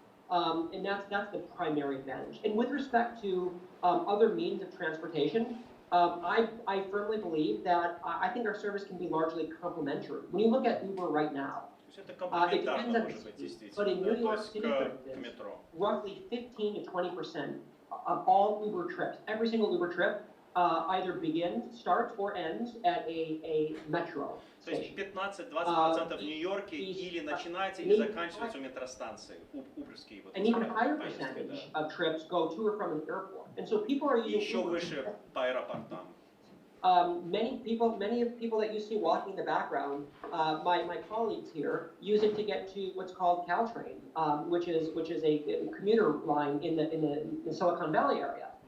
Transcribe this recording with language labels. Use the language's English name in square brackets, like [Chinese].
[English] And that's the primary advantage. And with respect to other means of transportation, I firmly believe that I think our service can be largely complementary. When you look at Uber right now, it depends on the city, but in New York City, for instance, roughly 15 to 20% of all Uber trips, every single Uber trip, either starts or ends at a metro [Russian] То есть 15-20% в Нью-Йорке или начинается, или заканчивается у метростанции, уберские вот. [English] And even a higher percentage of trips go to or from an airport. And so people are using [Russian] еще выше по аэропортам. [English] Many of the people that you see walking in the background, my colleagues here, use it to get to what's called Caltrain, which is a commuter line in the Silicon Valley area.